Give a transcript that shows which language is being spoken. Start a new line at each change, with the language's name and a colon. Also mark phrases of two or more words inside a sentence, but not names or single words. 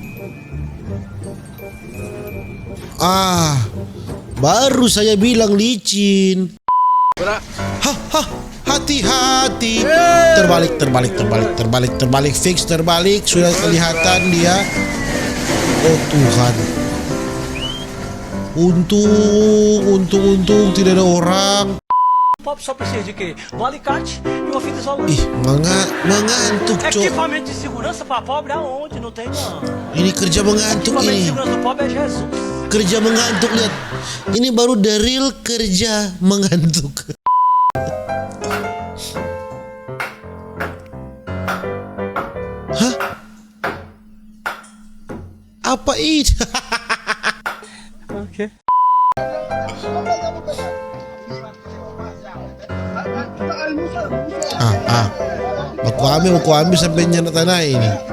Indonesian: Baru saya bilang licin. Hati-hati. Terbalik. Fix terbalik. Sudah kelihatan dia. Oh Tuhan. Untung tidak ada orang.
Portuguese: Pop só precisa de quê? Um alicate e uma fita isolante.
Indonesian: Ih, mengantuk, Cok.
Portuguese: Equipamento de segurança pra pobre aonde? Não tem não.
Indonesian: Ini kerja mengantuk
Portuguese: Equipamento de
Indonesian: ini.
Portuguese: segurança do pobre é Jesus.
Indonesian: Kerja mengantuk, lihat. Ini baru
English: the real
Indonesian: kerja mengantuk. Hah? Apa ini? Baku ambil sampai nyenat tanah ini.